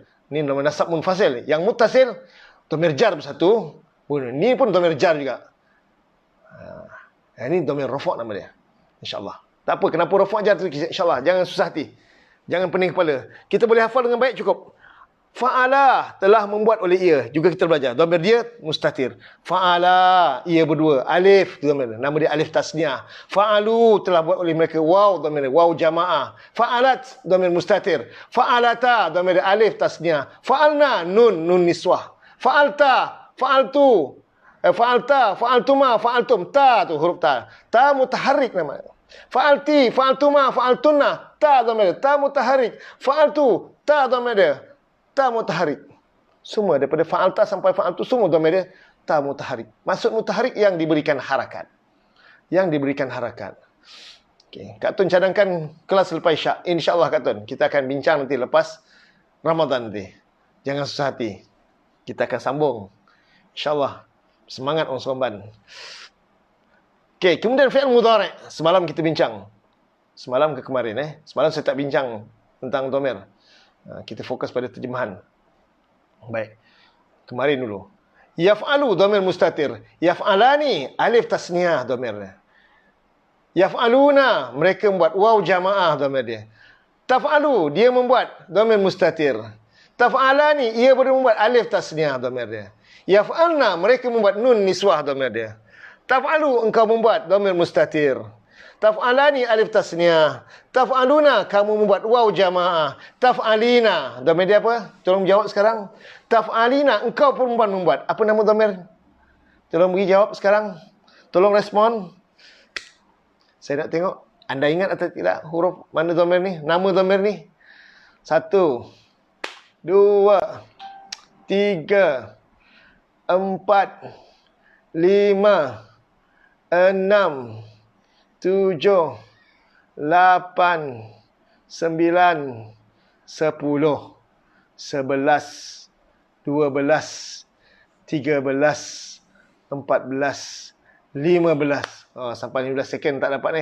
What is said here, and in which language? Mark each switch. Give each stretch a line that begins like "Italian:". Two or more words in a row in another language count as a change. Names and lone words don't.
Malay: Ini nama
Arabic: نصب منفصل.
Malay: Yang
Arabic: متصل ضمير جر
Malay: bersatu. Ini pun
Arabic: ضمير جر
Malay: juga. Ini
Arabic: ضمير رفع'
Malay: nama dia. InsyaAllah. Tak apa, kenapa
Arabic: رفع جر
Malay: tu insyaAllah. Jangan susah hati. Jangan pening kepala. Kita boleh hafal dengan baik cukup. Fa'ala telah membuat oleh ia. Juga kita belajar. Dhamir dia mustatir. Fa'ala, ia berdua.
Arabic: ألف، ضمير.
Malay: Nama dia
Arabic: ألف تثنية.
Malay: Fa'alu telah buat oleh mereka.
Arabic: واو، ضمير. واو جماعة. فعلت، ضمير مستتر. فعلتا، ضمير ألف تثنية. فعلن، نون نسوة. فعلتَ، فعلتُ. فعلتَ، فعلتما، فعلتم.
Malay: Ta tu huruf ta.
Arabic: تاء متحركة
Malay: nama.
Arabic: فعلتِ، فعلتما، فعلتنّ. تاء ضمير. تاء متحركة. فعلتُ، تاء ضمير dia. تاء متحركة.
Malay: Semua daripada fa'alta sampai fa'altu semua dhamir dia
Arabic: تاء متحركة.
Malay: Maksud mutaharrik yang diberikan harakat. Yang diberikan harakat. Okey, Kak Tun cadangkan kelas selepas Isyak. Insya-Allah Kak Tun, kita akan bincang nanti lepas Ramadan nanti. Jangan susah hati. Kita akan sambung. InsyaAllah. Semangat orang Seremban. Okey, kemudian
Arabic: فعل مضارع'.
Malay: Semalam kita bincang. Semalam ke kemarin Semalam saya tak bincang tentang dhamir. Kita fokus pada terjemahan. Baik. Kemarin dulu.
Arabic: يفعل ضمير مستتر. يفعلان ألف تثنية dhamirnya. يفعلون
Malay: mereka membuat
Arabic: واو جماعة ضمير dia. تفعل
Malay: dia membuat
Arabic: ضمير مستتر.
Malay: Taf'alani ia boleh membuat
Arabic: ألف تثنية ضمير
Malay: dia.
Arabic: يفعلن
Malay: mereka membuat
Arabic: نون نسوة ضمير dia. تفعل
Malay: engkau membuat
Arabic: ضمير مستتر. تفعلان ألف تثنية. تفعلون
Malay: kamu membuat
Arabic: واو جماعة.
Malay: Taf'alina dhamir dia apa? Tolong jawab sekarang. Taf'alina engkau pun membuat. Apa nama dhamir? Tolong beri jawab sekarang. Tolong respon. Saya nak tengok anda ingat atau tidak huruf mana dhamir ni? Nama dhamir ni? 1 2 3 4 5 6 7 8 9 10 11 12 13 14 15 sampai 15 second tak dapat ni.